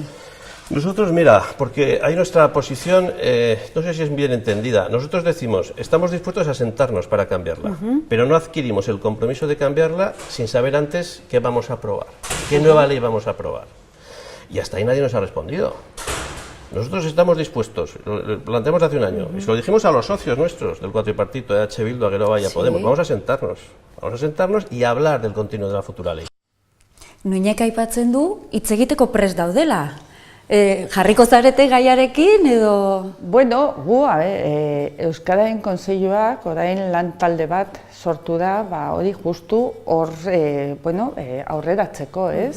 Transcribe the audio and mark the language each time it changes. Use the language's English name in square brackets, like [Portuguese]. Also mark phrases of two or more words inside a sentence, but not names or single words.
[Spanish] Nosotros, mira, porque hay nuestra posición, no sé si es bien entendida, nosotros decimos, estamos dispuestos a sentarnos para cambiarla, pero no adquirimos el compromiso de cambiarla sin saber antes qué vamos a aprobar, qué nueva ley vamos a aprobar. Y hasta ahí nadie nos ha respondido. Nosotros estamos dispuestos, lo planteamos hace un año, y se lo dijimos a los socios nuestros del cuatripartito, de H. Bildu, Geroa y Podemos, vamos a sentarnos y hablar del contenido de la futura ley. [Basque] Nuinek aipatzen du, hitz egiteko prest daudela. Jarriko zarete gaiarekin edo? Bueno, gu, Euskararen Kontseiluak orain lan talde bat sortu da, hori justu hor aurreratzeko, ez?